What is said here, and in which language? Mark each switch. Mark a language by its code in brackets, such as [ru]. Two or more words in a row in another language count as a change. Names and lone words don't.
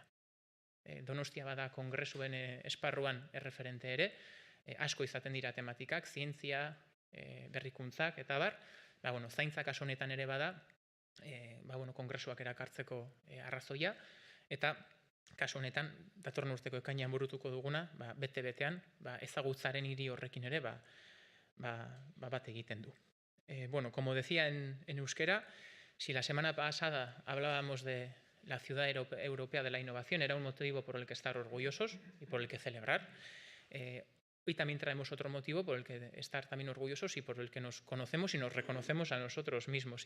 [eu] Donostia bada kongresuen esparruan erreferente ere, asko izaten dira tematikak, zientzia, berrikuntzak, eta zaintza kasu honetan ere bada, kongresuak erakartzeko arrazoia, eta kasu honetan, datorren urteko ekainean burutuko duguna, bete-betean, ezagutzaren hiri horrekin ere, bat egiten du. [es] Como decía en euskera, si la semana pasada hablábamos de la ciudad europea de la innovación, era un motivo por el que estar orgullosos y por el que celebrar. Hoy también traemos otro motivo por el que estar también orgullosos y por el que nos conocemos y nos reconocemos a nosotros mismos.